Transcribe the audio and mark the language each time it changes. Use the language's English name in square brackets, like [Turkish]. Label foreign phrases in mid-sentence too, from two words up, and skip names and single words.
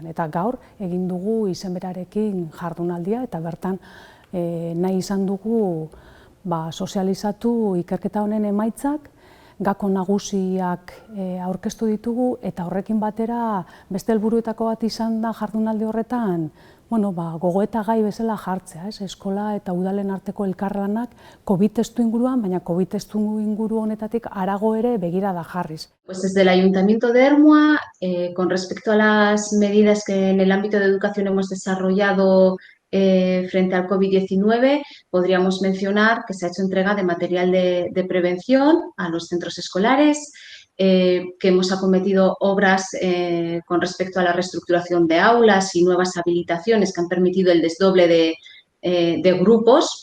[Basque] Eta gaur egin dugu izen berarekin jardunaldia eta bertan nahi izan dugu sozializatu ikerketa honen emaitzak, gako nagusiak aurkeztu ditugu eta horrekin batera beste helburuetako bat izan da jardunaldi horretan gogoeta gai bezala jartzea, eskola eta udalen arteko elkarlanak COVID testu inguruan, baina COVID testu inguru honetatik harago ere begirada jarriz. [Spanish] Pues desde el Ayuntamiento de Ermua, con respecto a las medidas que en el ámbito de educación hemos desarrollado frente al COVID-19, podríamos mencionar que se ha hecho entrega de material de prevención a los centros escolares, que hemos acometido obras con respecto a la reestructuración de aulas y nuevas habilitaciones que han permitido el desdoble de grupos.